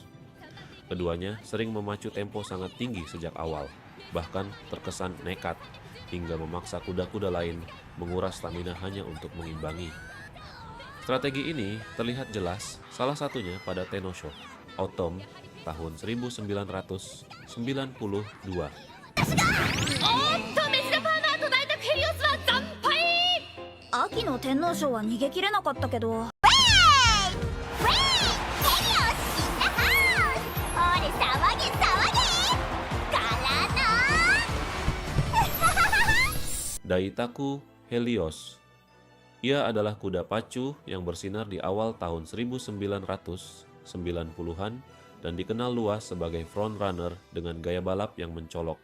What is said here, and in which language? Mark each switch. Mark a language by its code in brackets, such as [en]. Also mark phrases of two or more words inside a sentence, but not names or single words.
[id] Keduanya sering memacu tempo sangat tinggi sejak awal, bahkan terkesan nekat, hingga memaksa kuda-kuda lain menguras stamina hanya untuk mengimbangi. Strategi ini terlihat jelas salah satunya pada Tenosho Autumn tahun 1992. [ja] 秋の天皇賞は逃げ切れなかったけど。 [id] Daitaku Helios. Ia adalah kuda pacu yang bersinar di awal tahun 1990-an dan dikenal luas sebagai frontrunner dengan gaya balap yang mencolok.